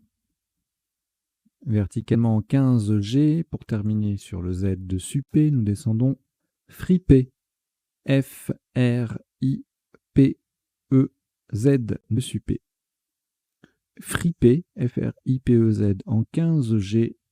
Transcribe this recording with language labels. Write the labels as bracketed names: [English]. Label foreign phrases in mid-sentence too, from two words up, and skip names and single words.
[French] Verticalement 15 G. Pour terminer sur le Z de SUPE, nous descendons FRIPE. F-R-I-P-E-Z de SUPE. FRIPE, F-R-I-P-E-Z en 15 G.